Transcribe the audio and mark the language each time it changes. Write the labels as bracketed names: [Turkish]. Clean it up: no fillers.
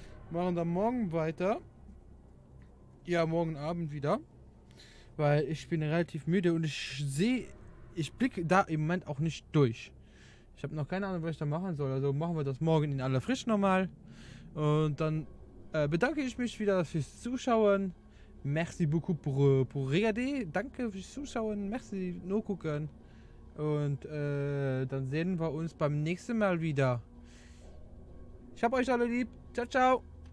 [German] Machen dann morgen weiter. Ja, morgen Abend wieder. Weil ich bin relativ müde und ich blicke da im Moment auch nicht durch. Ich habe noch keine Ahnung, was ich da machen soll. Also machen wir das morgen in aller Frisch nochmal. Und dann bedanke ich mich wieder fürs Zuschauen. [French] Merci beaucoup pour regarder. [German] Danke fürs Zuschauen. Merci, nur gucken. Und dann sehen wir uns beim nächsten Mal wieder. Ich hab euch alle lieb. Ciao, ciao.